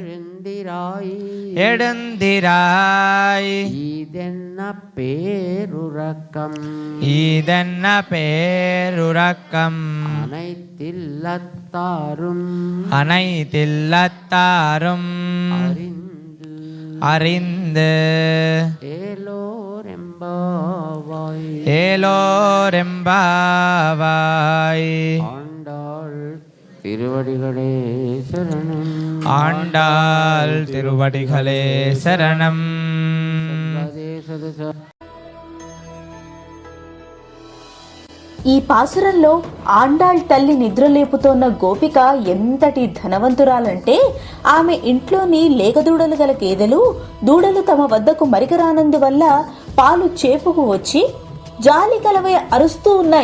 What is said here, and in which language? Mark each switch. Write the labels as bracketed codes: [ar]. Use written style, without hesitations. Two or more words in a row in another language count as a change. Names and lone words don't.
[ta] எழுந்திராய் இதென்ன பேருறக்கம் அனைத்தில்லத்தாரும் அறிந்து ஏலோரெம்பாவாய். ஆண்டாள் திருவடிகளே சரணம். ஆண்டாள் திருவடிகளே சரணம். [te] ఈ పాసురంలో ఆండాళ్ తల్లి నిద్రలేపుతోన్న గోపిక ఎంతటి ధనవంతురాలంటే ఆమె ఇంట్లోని లేగదూడలు గల గేదెలు దూడలు తమ వద్దకు మరికరానందువల్ల పాలు చేపుకు వచ్చి జాలి కలవై అరుస్తూ ఉన్నాయి.